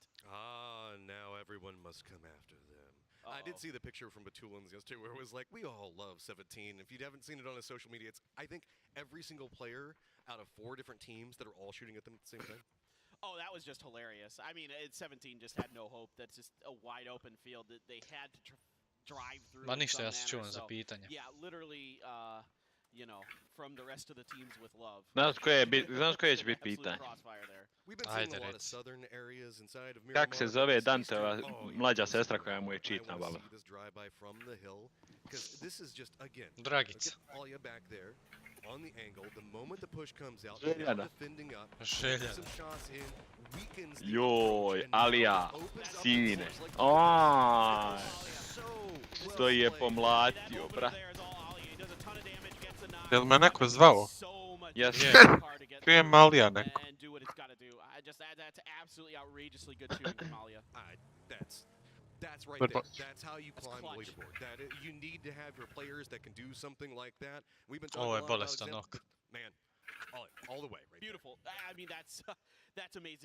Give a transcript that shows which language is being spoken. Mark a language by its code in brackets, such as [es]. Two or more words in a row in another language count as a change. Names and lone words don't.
[en] Now everyone must come after them. I did see the picture from Batulin's yesterday where it was like, we all love 17. If you haven't seen it on his social media, it's, I think, every single player out of 4 different teams that are all shooting at them at the same time. Oh, that was just hilarious. I mean, 17 just had no hope. That's just a wide open field that they had to drive through. [hr] Ma ništa, ja se čuvam za pitanje. [en] Yeah, literally, from the rest of the teams with love. [hr] Znaš koje će biti pitanje? Ajde, reci. Kak se zove Danteova mlađa sestra koja mu je cheat nabala? Dragica. Željana. Željana. Joj, Alija, sine. Što je pomlatio, brat. Jel me neko zvao? Jes. Čujem Alija neko. [en] That's absolutely outrageously good shooting from Alia. That's right there. That's how you climb the leaderboard. You need to have your players that can do something like that. We've been talking a lot about examples. Man, all the way, right? Beautiful. I mean, that's amazing.